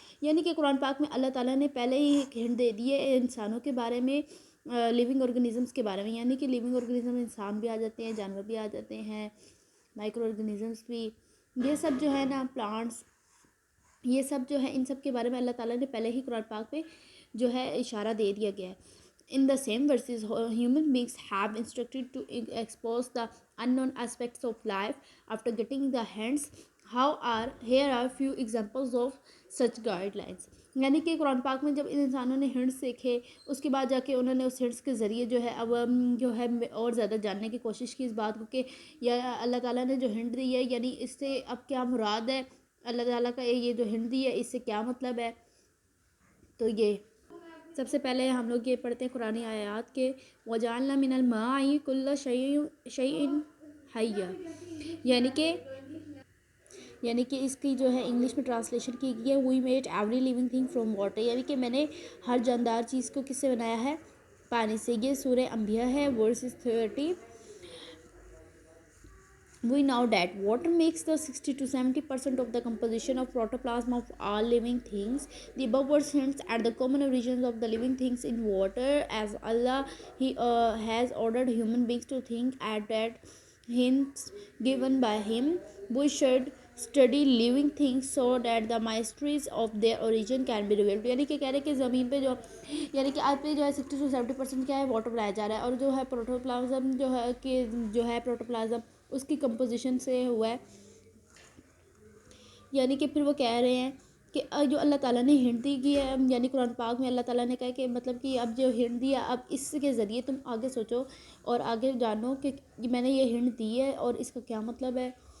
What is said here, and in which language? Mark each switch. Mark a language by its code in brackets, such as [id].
[ur] یعنی کہ قرآن پاک میں اللہ تعالیٰ نے پہلے ہی ایک ہنٹ دے دی ہے انسانوں کے بارے میں، لیونگ آرگنزمس کے بارے میں. یعنی کہ لیونگ آرگنزم انسان بھی آ جاتے ہیں، جانور بھی آ جاتے ہیں، مائکرو آرگنزمس بھی، یہ سب جو ہے نا پلانٹس، یہ سب جو ہے ان سب کے بارے میں اللہ تعالیٰ نے پہلے ہی قرآن پاک میں جو ہے اشارہ دے دیا گیا ہے. [en] In the same verses, human beings have instructed to expose the unknown aspects of life after getting the hints. Here are few examples of such guidelines. [ur] یعنی کہ قرآن پاک میں جب ان انسانوں نے ہنٹس دیکھے، اس کے بعد جا کے انہوں نے اس ہنٹس کے ذریعے جو ہے اب جو ہے اور زیادہ جاننے کی کوشش کی اس بات کو کہ یا اللہ تعالیٰ نے جو ہنٹ دی ہے یعنی اس سے اب کیا مراد ہے، اللہ تعالیٰ کا یہ جو ہنٹ دی ہے اس سے کیا مطلب ہے. تو یہ سب سے پہلے ہم لوگ یہ پڑھتے ہیں قرآن آیات کے [ar] وَجَعَلْنَا مِنَ الْمَاءِ كُلَّ شَيْءٍ حَيٍّ، [ur] یعنی کہ اس کی جو ہے انگلش میں ٹرانسلیشن کی گئی ہے [en] we made every living thing from water, [ur] یعنی کہ میں نے ہر جاندار چیز کو کس سے بنایا ہے؟ پانی سے. یہ سورہ انبیاء ہے versus 30. [en] We know that water makes the 60 to 70% of the composition of protoplasm of all living things. The above verse hints at the common origins of the living things in water. As Allah has ordered human beings to think at that hints given by Him, we should study living things so that the mysteries of their origin can be revealed. [ur] یعنی کہ کہہ رہے کہ زمین پہ جو یعنی کہ آج پہ جو ہے 60 to 70% کیا ہے؟ واٹر بنایا جا رہا ہے، اور جو ہے پروٹوپلازم جو ہے پروٹوپلازم اس کی کمپوزیشن سے ہوا ہے. یعنی کہ پھر وہ کہہ رہے ہیں کہ جو اللہ تعالیٰ نے ہنٹ دی کی ہے، یعنی قرآن پاک میں اللہ تعالیٰ نے کہا کہ مطلب کہ اب جو ہنٹ دیا اب اس کے ذریعے تم آگے سوچو اور آگے جانو کہ میں نے یہ ہنٹ دی ہے اور اس کا کیا مطلب ہے.